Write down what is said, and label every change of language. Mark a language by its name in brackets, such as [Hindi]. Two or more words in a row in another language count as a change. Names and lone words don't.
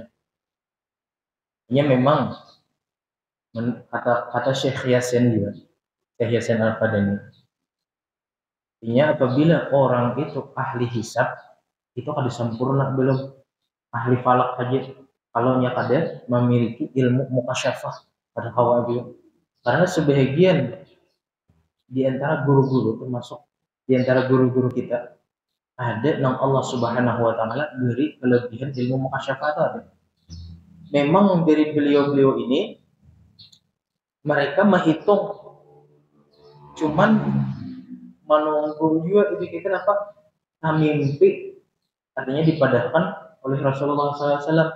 [Indonesian] Ini memang kata Syekh Yasin juga, Syekh Yasin Al-Fadani. Ini apabila orang itu ahli hisab, itu kada sempurna belum ahli falak aja. Kalau kada memiliki ilmu mukasyafah pada hawa juga. Karena sebagian di antara guru-guru termasuk di antara guru-guru kita ada yang Allah [Arabic] سبحانه وتعالى [Indonesian] beri kelebihan ilmu mukasyafah ada. Memang dari beliau-beliau ini mereka menghitung cuman menunggu juga dipikirkan apa mimpi artinya dipadahkan oleh Rasulullah SAW.